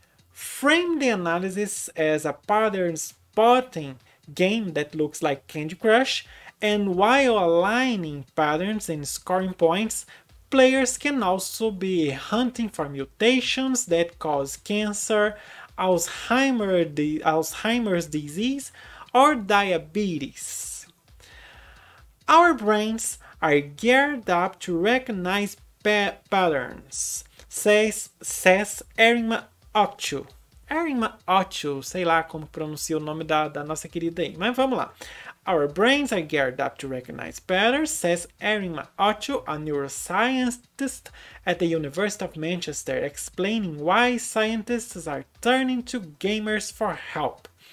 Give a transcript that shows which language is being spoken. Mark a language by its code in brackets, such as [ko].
[en] Frame the analysis as a pattern spotting game that looks like Candy Crush, and while aligning patterns and scoring points, players can also be hunting for mutations that cause cancer, Alzheimer's disease, or diabetes. Our brains are geared up to recognize patterns, says Erin McAutio. [pt] Erin McAutio, sei lá como pronuncia o nome da nossa querida aí, mas vamos lá. [en] Our brains are geared up to recognize patterns, says Erin McAutio, a neuroscientist at the University of Manchester, explaining why scientists are turning to gamers for help.